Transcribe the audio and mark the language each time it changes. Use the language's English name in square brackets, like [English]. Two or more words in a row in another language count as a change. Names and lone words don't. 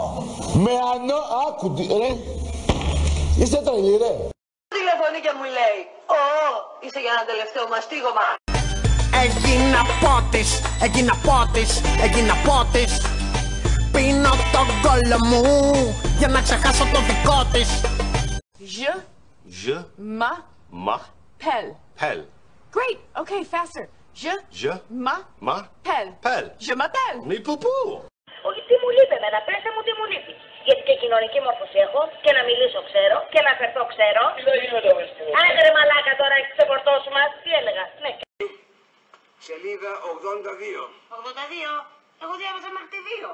[Greek] Με Άκου, ρε. Είστε τρελοί, ρε. Τηλεφωνεί και μου λέει, είσαι για ένα τελευταίο μαστίγωμα. Έγινα πότης. Πίνω τον κόλλο μου για να ξεχάσω το δικό της. [French] Je m'appelle. [English] Great. Okay, faster. [French] Je m'appelle. Je m'appelle. [Greek] Μη πουπού. Όχι, τι μου λείπει εμένα, πέστε μου τι μου λείπει. Γιατί και κοινωνική μόρφωση έχω και να μιλήσω ξέρω και να φερθώ ξέρω. Τι θα γίνεται όμως? Άντε ρε μαλάκα τώρα, έχεις ξεφορτώσει μας. Τι έλεγα? Ναι. Σελίδα 82. 82. Εγώ διάβαζα μέχρι τη 2.